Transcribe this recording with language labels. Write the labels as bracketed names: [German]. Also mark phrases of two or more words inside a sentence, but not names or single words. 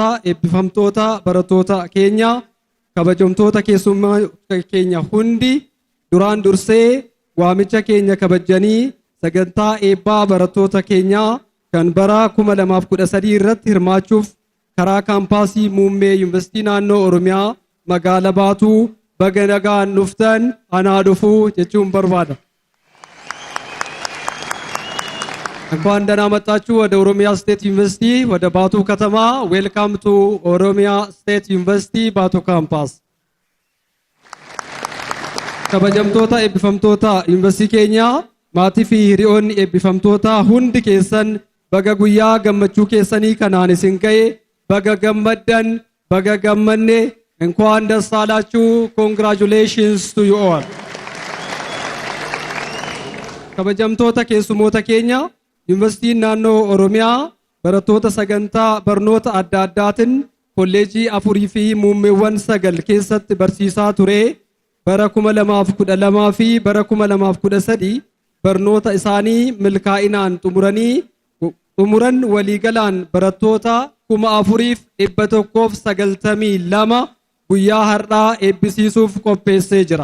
[Oromo] eebbifamtoota barattoota keenya kabajamtoota keessummaa keenya hundi duraan dursee waamicha keenya kabajanii sagantaa eebbaa barattoota keenyaa kan bara 2013 irratti hirmaachuuf karaa kaampaasii muummee yuunivarsiitii naannoo Oromiyaa magaalaa Baatuu baga nagaan dhuftan anaa dhufuu jechuun barbaada. [Amharic] እንኳን ደህና መጣችሁ ወደ ኦሮሚያ ስቴት ዩኒቨርሲቲ ወደ ባቱ ከተማ [English] welcome to Oromia State University Batu Campus [Oromo] kabajamtoota eebbifamtoota yuunivarsiitii keenyaa maatii fi hiriyoonni eebbifamtoota hundi keessan baga guyyaa gammachuu keessanii kanaan isin ga'e baga gammaddan baga gammanne [Amharic] እንኳን ደስ አላችሁ [English] congratulations to you all [Oromo] kabajamtoota keessumoota keenya yuunivarsiitiin naannoo Oromiyaa barattoota sagantaa barnoota adda addaatiin kolleejii 4 fi muummeewwan 9 keessatti barsiisaa ture bara 2012 fi bara 2013 barnoota isaanii milkaa'inaan xumuran waliigalaan barattoota 4,192 guyyaa har'aa eebbisiisuuf qopheessee jira.